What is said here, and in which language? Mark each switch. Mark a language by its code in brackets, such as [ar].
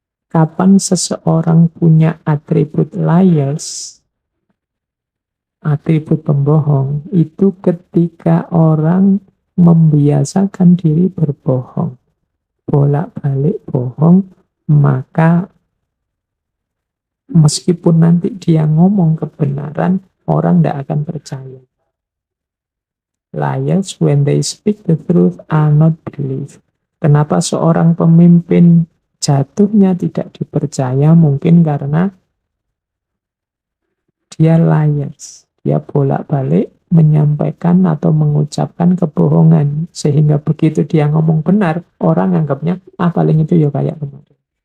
[id] Kapan seseorang punya atribut liars, atribut pembohong, itu ketika orang membiasakan diri berbohong, bolak-balik bohong, maka meskipun nanti dia ngomong kebenaran, orang tidak akan percaya. [en] Liars, when they speak the truth, are not believed. [id] Kenapa seorang pemimpin jatuhnya tidak dipercaya? Mungkin karena dia liars. Dia bolak-balik menyampaikan atau mengucapkan kebohongan. Sehingga begitu dia ngomong benar, orang anggapnya, paling itu ya kayak kemarin.